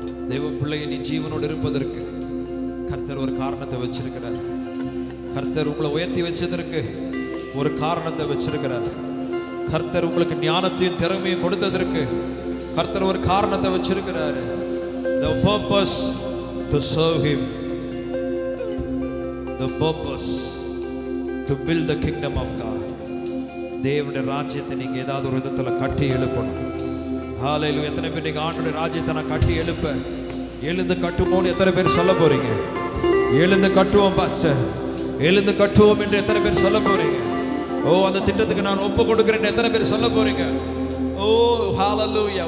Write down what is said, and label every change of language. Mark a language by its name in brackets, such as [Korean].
[Tamil] தெய்வ பிள்ளையை நீ ஜீவனோடு இருப்பதற்கு கர்த்தர் ஒரு காரணத்தை வச்சிருக்கிறார். கர்த்தர் உங்களை உயர்த்தி வச்சதற்கு ஒரு காரணத்தை வச்சிருக்கிறார். கர்த்தர் உங்களுக்கு ஞானத்தையும் திறமையும் கொடுத்ததற்கு கர்த்தர் ஒரு காரணத்தை வச்சிருக்கிறார். [English] The purpose to serve him, the purpose to build the kingdom of God. [Tamil] தேவனுடைய ராஜ்யத்தை நீங்க ஏதாவது ஒரு விதத்துல கட்டி எழுப்பணும். ஹalleluya. எத்தனை பேர் நீங்க ஆண்டவருடைய ராஜ்யத்தை நான் கட்டி எழுந்து கட்டுவோம் எத்தனை பேர் சொல்ல போறீங்க? எழுந்து கட்டுவோம் பாஸ்டர், எழுந்து கட்டுவோம் என்று எத்தனை பேர் சொல்ல போறீங்க? ஓ, அந்த திட்டத்துக்கு நான் ஒப்பு கொடுக்கிறேன் எத்தனை பேர் சொல்ல போறீங்க? ஓ ஹalleluya.